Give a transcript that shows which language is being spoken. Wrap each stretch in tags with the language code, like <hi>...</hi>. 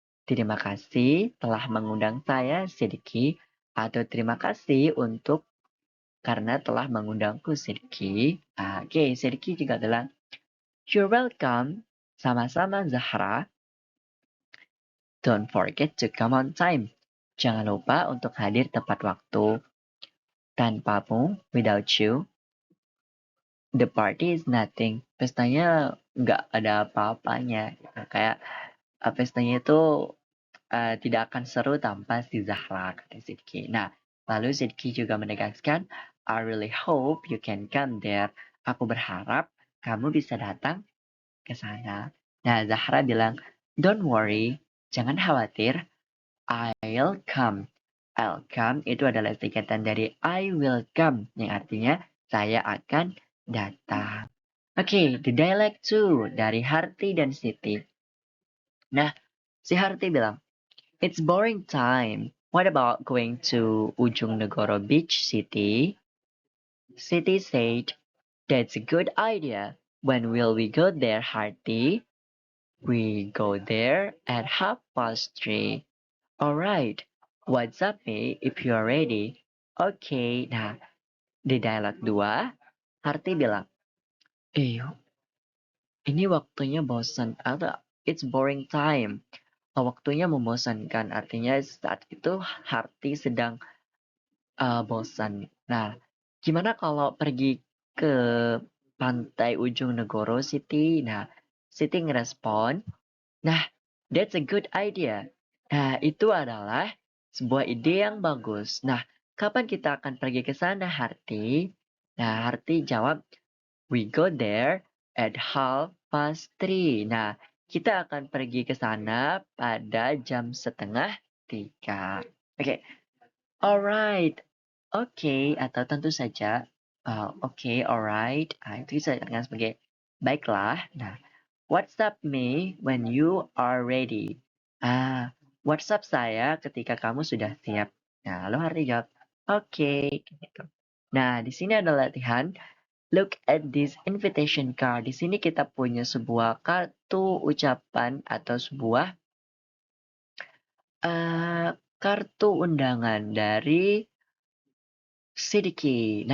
<id>Terima kasih telah mengundang saya, Sidki. Atau terima kasih karena telah mengundangku, Sidki. Oke, Sidki juga bilang,</id> <en>you're welcome.</en> <id>Sama-sama, Zahra.</id> <en>Don't forget to come on time.</en> <id>Jangan lupa untuk hadir tepat waktu. Tanpamu,</id> <en>without you, the party is nothing.</en> <id>Pestanya nggak ada apa-apanya. Kayak pestanya itu tidak akan seru tanpa si Zahra, kata Sidki. Nah, lalu Sidki juga menegaskan,</id> <en>I really hope you can come there.</en> <id>Aku berharap kamu bisa datang ke sana. Nah, Zahra bilang,</id> <en>don't worry,</en> <id>jangan khawatir,</id> <en>I'll come. I'll come</en> <id>itu adalah singkatan dari</id> <en>I will come,</en> <id>yang artinya saya akan datang. Oke,</id> <en>the dialect 2</en> <id>dari Harti dan Siti. Nah, si Harti bilang,</id> <en>it's boring time. What about going to Ujung Negoro Beach, Siti? Siti said, that's a good idea. When will we go there, Harti? We go there at 3:30. Alright, what's up, me if you're ready?</en> <id>Oke, nah, di dialog 2, Harti bilang, ini waktunya bosan, atau</id> <en>it's boring time.</en> <id>Waktunya membosankan, artinya saat itu Harti sedang bosan. Nah, gimana kalau pergi ke pantai Ujung Negoro, Siti? Nah, Siti ngerespon, nah,</id> <en>that's a good idea.</en> <id>Nah, itu adalah sebuah ide yang bagus. Nah, kapan kita akan pergi ke sana, Harti? Nah, Harti jawab,</id> <en>we go there at 3:30.</en> <id>Nah, kita akan pergi ke sana pada jam 2:30. Oke, alright. Oke, atau tentu saja, oke, alright. Itu bisa dikatakan sebagai baiklah.</id> <en>Nah, WhatsApp me when you are ready.</en> <id>WhatsApp saya ketika kamu sudah siap. Nah, lalu Harti jawab, oke, gitu. Nah, di sini ada latihan.</id> <en>Look at this invitation card.</en> <id>Di sini kita punya sebuah kartu ucapan atau sebuah kartu undangan dari Sidki.</id>